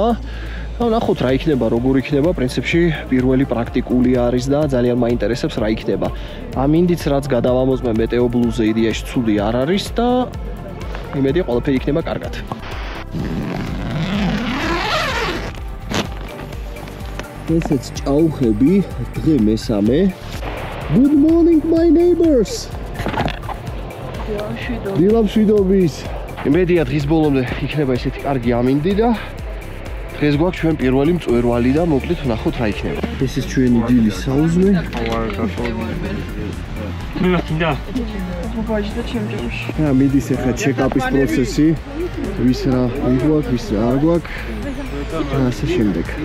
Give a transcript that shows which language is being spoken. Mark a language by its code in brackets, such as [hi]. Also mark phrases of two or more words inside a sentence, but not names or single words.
[ka] ნახოთ რა იქნება, როგორ იქნება, პრინციპში პირველი პრაქტიკული არის და ძალიან მაინტერესებს რა იქნება. ამინდიც რაც გადავამოწმე მეტეობლუზე იდეაში ცუდი არ არის და იმედია ყველაფერი იქნება კარგად. ესეც ჭაუხები, დღე მესამე. [en] Good morning my neighbors. [ka] დილამშვიდობის. იმედია დღის ბოლომდე იქნება ესეთი კარგი ამინდი და დღეს გვაქვს ჩვენ პირველი მწვერვალი და მოკლედ ვნახოთ რა იქნება. ეს ის ჩვენი დილის საუზმე. მიდის ახლა ჩეკაპის პროცესი, ვის რა გვაქვს, ვის რა არ გვაქვს და ასე შემდეგ.